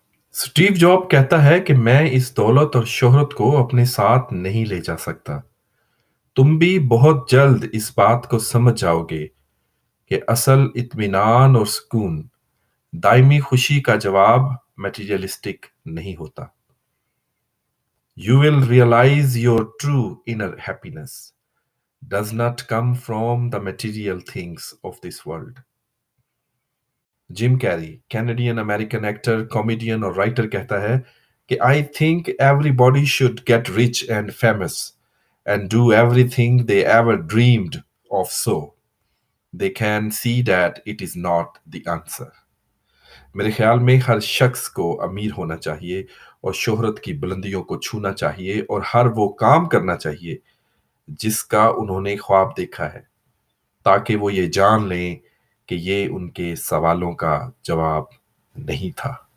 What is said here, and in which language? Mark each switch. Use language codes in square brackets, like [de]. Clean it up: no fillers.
[ur] Steve job کہتا ہے کہ میں اس دولت اور شہرت کو اپنے ساتھ نہیں لے جا سکتا. تم بھی بہت جلد اس بات کو سمجھ جاؤ گے کہ اصل اطمینان اور سکون، دائمی خوشی کا جواب میٹیریلسٹک نہیں ہوتا. [en] You will realize your true inner happiness does not come from the material things of this world. [ur] Gym carry, Canadian American actor, comedian اور رائٹر کہتا ہے کہ [en] I think everybody should get rich and famous and do everything they ever dreamed of, so they can see that it is not the answer. [ur] میرے خیال میں ہر شخص کو امیر ہونا چاہیے اور شہرت کی بلندیوں کو چھونا چاہیے اور ہر وہ کام کرنا چاہیے جس کا انہوں نے خواب دیکھا ہے، تاکہ وہ یہ جان لیں کہ یہ ان کے سوالوں کا جواب نہیں تھا۔